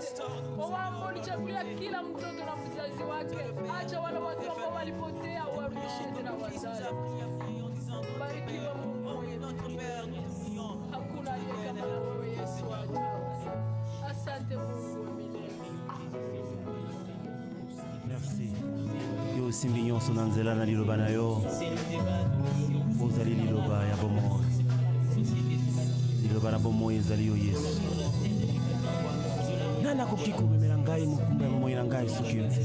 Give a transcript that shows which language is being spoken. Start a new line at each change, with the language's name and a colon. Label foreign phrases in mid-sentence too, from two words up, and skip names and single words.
Swahili: Wewe ambao ulichagulia kila mtoto na mzazi wake. Acha wale watu ambao walipotea warudishe tena wazazi. Barikiwa Mungu wetu. Hakuna aliye kama wewe Yesu wangu. Asante Mungu wa milele.
French: Merci.
Lingala: Yo simbi nyonso na nzela na liloba na yo. Ozali liloba ya bomoi. Liloba na bomoi ezali yo Yesu. Nana koki komemela ngai mokumba ya bomoi na ngai soki yo.